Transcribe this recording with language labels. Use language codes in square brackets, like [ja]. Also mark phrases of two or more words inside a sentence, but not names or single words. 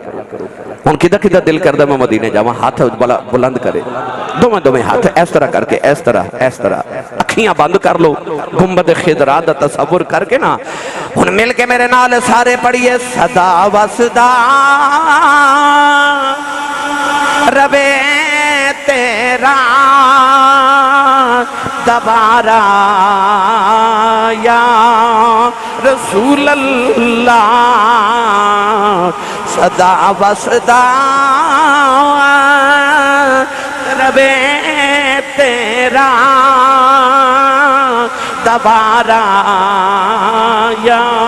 [pa] ہن کدھر دل کردا میں مدینے جاواں ہاتھ بلند کرے دوویں ہاتھ اس طرح کر کے اس طرح اکھیاں بند کر لو گنبد خضرا دا تصور کر کے نا ہن مل کے میرے نال سارے پڑھیے صدا وسدا ربے تیرا دوبارہ [ar] یا رسول اللہ [pa] صدا وسدا ربے تیرا دوبارہ یا.